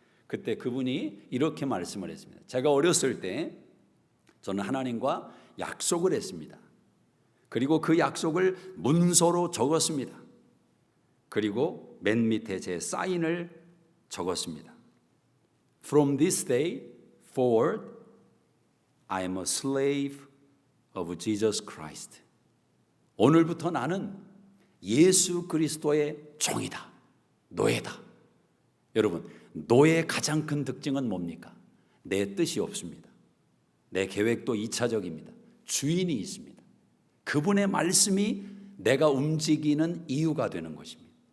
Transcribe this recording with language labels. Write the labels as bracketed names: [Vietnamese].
[Korean] 그때 그분이 이렇게 말씀을 했습니다. 제가 어렸을 때 저는 하나님과 약속을 했습니다. 그리고 그 약속을 문서로 적었습니다. 그리고 맨 밑에 제 사인을 적었습니다. [English] From this day forward, I am a slave of Jesus Christ. [Korean] 오늘부터 나는 예수 그리스도의 종이다, 노예다. 여러분, 노예의 가장 큰 특징은 뭡니까? 내 뜻이 없습니다. 내 계획도 2차적입니다. 주인이 있습니다. 그분의 말씀이 내가 움직이는 이유가 되는 것입니다.